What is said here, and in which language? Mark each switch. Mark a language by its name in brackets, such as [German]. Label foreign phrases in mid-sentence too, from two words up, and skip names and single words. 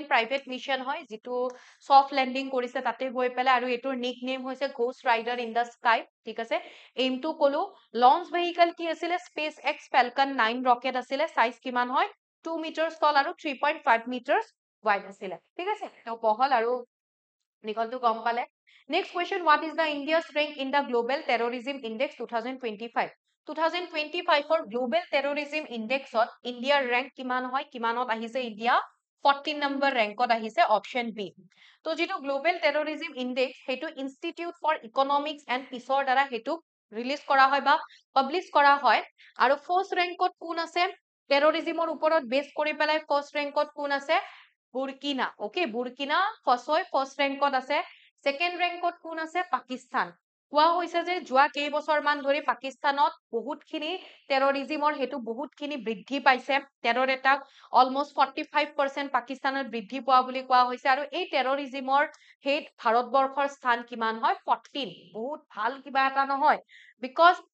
[Assamese] প্ৰাইভেট মিশন হয় যিটো [English] soft landing [Assamese] কৰিছে তাতে গৈ পেলাই আৰু এইটোৰ নিক নেম হৈছে ঘোষ্ট ৰাইডাৰ ইন দা স্কাই ঠিক আছে এইমটো কলো [English] launch vehicle [Assamese] কি আছিলে স্পেচ এক্স ফেলকন 9 ৰকেট আছিলে সাইজ কিমান হয় 2 [English] meter tall [Assamese] আৰু 3.5 [English] meter wide [Assamese] আছিলে ঠিক আছে তো বহল আৰু নিকলটো গম পালে [English] Next question, what is the India's rank in the Global Terrorism Index 2025? [Assamese] 2025 for Global Terrorism Index ত [English] India's rank [Assamese] কিমান হয় কিমানত আহিছে India 14 [English] number rankত [Assamese] আহিছে option B তো যেটো Global Terrorism Index হেতু Institute for Economics and Peaceৰ দ্বাৰা হেতু ৰিলিজ কৰা হয় বা পাবলিশ কৰা হয় আৰু [English] first rank [Assamese] কোন আছে টেৰৰিজমৰ ওপৰত বেস কৰি পেলাই [English] first rank [Assamese] কোন আছে বুৰকিনা ওকে বুৰকিনা [English] first rank [Assamese] আছে [English] second rank [Assamese] কোন আছে পাকিস্তান কোৱা হৈছে যে যোৱা কেইবছৰ মান ধৰি পাকিস্তানত বহুতখিনি টেৰৰিজমৰ হেতু বহুতখিনি বৃদ্ধি পাইছে [English] terror attack almost [Assamese] 45% পাকিস্তানত বৃদ্ধি পোৱা বুলি কোৱা হৈছে আৰু এই টেৰৰিজমৰ হেত ভাৰতবৰ্ষৰ স্থান কিমান হয় 14 বহুত ভাল কিবা এটা নহয় বিকজ